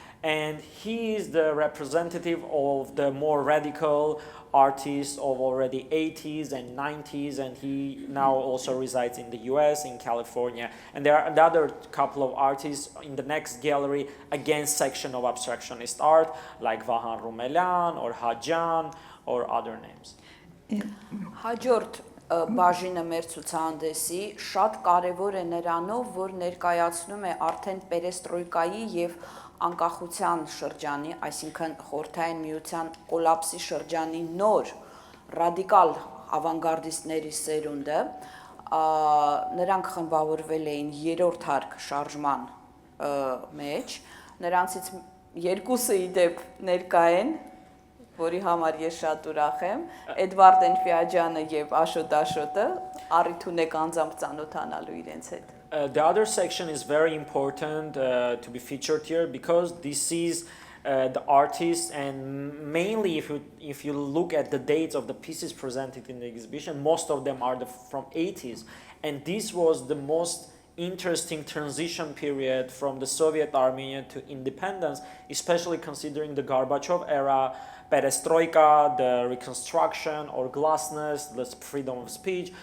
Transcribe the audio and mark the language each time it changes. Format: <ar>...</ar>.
<en>And he is the representative of the more radical artists of already 80s and 90s, and he now also resides in the US, in California. And there are another couple of artists in the next gallery, against section of abstractionist art, like Vahan Rumelyan or Hajan or other names.</en> <hy>Հաջորդ բաժինը մեր ցուցահանդեսի շատ կարևոր է նրանով, որ ներկայացնում է արդեն պերեստրոյկայի եւ անկախության շրջանի, այսինքն խորհրդային միության կոլապսի շրջանի նոր ռադիկալ ավանգարդիստների սերունդը, Նրանք խմբավորվել էին երրորդ հարկ շարժման մեջ, նրանցից երկուսը իդեպ ներկա են, որի համար ես շատ ուրախ եմ, Էդվարդ Էնֆիաջյանը եւ Աշոտ Աշոտը, առիթ ունեք անձամբ ծանոթանալու իրենց հետ։</hy> <en>The other section is very important to be featured here because this is the artists, and mainly if you look at the dates of the pieces presented in the exhibition, most of them are from 80s, and this was the most interesting transition period from the Soviet Armenia to independence, especially considering the Gorbachev era, perestroika, the reconstruction or glasnost, the freedom of speech.</en>